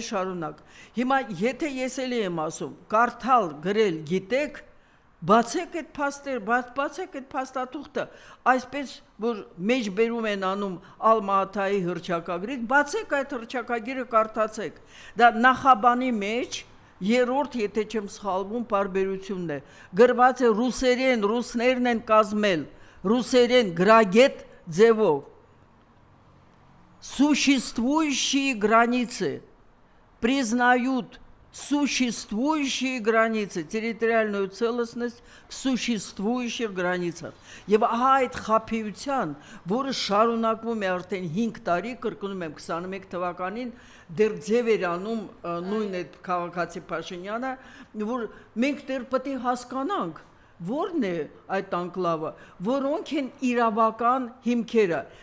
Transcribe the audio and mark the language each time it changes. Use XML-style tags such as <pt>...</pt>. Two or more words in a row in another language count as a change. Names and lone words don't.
<hy>շարունակ։ Հիմա եթե ես էլի եմ ասում, կարդալ գրել գիտեք, բացեք այդ փաստեր, բացեք այդ փաստաթուղթը, այսպես որ մեջբերում են անում Ալմատայի հռչակագրից, բացեք այդ հռչակագիրը կարդացեք։ Դա նախաբանի մեջ երրորդ, եթե չեմ սխալվում, պարբերությունն է։ Գրված է ռուսերեն, ռուսներն են կազմել, ռուսերեն գրագետ ձևով։</hy> <ru>Существующие границы признают существующие границы, территориальную целостность в существующих границах։</ru> <hy>Եվ ահա այդ խաբեության, որը շարունակվում է արդեն 5 տարի, կրկնում եմ 21 թվականին, դեռ ձև էր անում նույն այդ քաղաքացի Փաշինյանը, որ մենք դեռ պետք է հասկանանք, որն է այդ անկլավը, որոնք են իրավական հիմքերը։</hy>